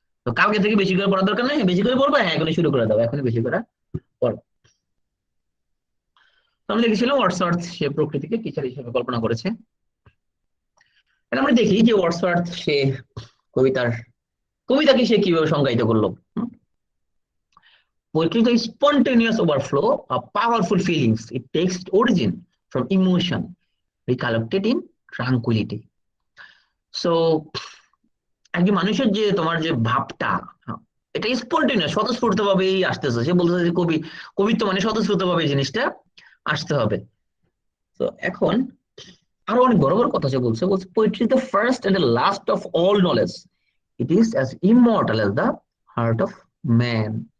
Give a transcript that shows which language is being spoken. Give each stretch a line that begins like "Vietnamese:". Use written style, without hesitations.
Bangla: তো কালকে থেকে বেশি করে পড়ার দরকার নেই, বেশি করে পড়বা, হ্যাঁ এখনই শুরু করে দাও, এখনই বেশি করে পড়ো। তো আমি দেখেছিলাম ওয়াটসওয়ার্থ সে প্রকৃতিকে টিচার হিসেবে কল্পনা করেছে। এটা আমরা দেখি যে ওয়াটসওয়ার্থ সে কবিতার কবিতাকে সে কিভাবে সংজ্ঞায়িত করলো।
English: Poetry is a spontaneous overflow of powerful feelings. It takes its origin from emotion, recollected in tranquility.
Bangla: So একজন মানুষের যে তোমার যে ভাবটা, এটা স্পন্টেনিয়াস স্বতঃস্ফূর্ত ভাবেই আসতেছে, সে বলতেছে যে কবিত্ব মানে স্বতঃস্ফূর্ত ভাবে জিনিসটা আসতে হবে। তো এখন আরো অনেক বড় বড় কথা সে বলছে
English: Poetry the first and the last of all knowledge, it is as immortal as the heart of man.